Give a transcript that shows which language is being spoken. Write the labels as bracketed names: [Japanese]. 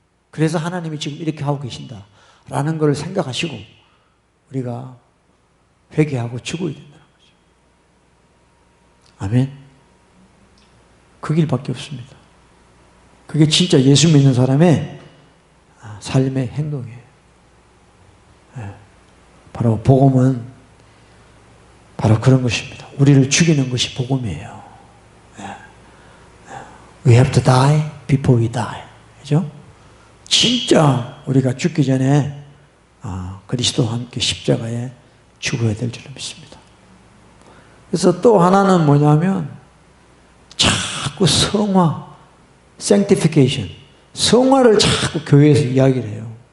[Korean] 그래서 하나님이 지금 이렇게 하고 계신다라는 걸 생각하시고 우리가 회개하고 죽어야 된다는 거죠. 아멘. 그 길밖에 없습니다. 그게 진짜 예수 믿는 사람의 삶의 행동이에요. 바로 복음은 바로 그런 것입니다. 우리를 죽이는 것이 복음이에요. [English] We have to die before we die. [Korean] 그죠? 진짜 우리가 죽기 전에 그리스도와 함께 십자가에 죽어야 될 줄로 믿습니다. 그래서 또 하나는 뭐냐면 자꾸 성화, sanctification, 성화를 자꾸 교회에서 이야기를 해요.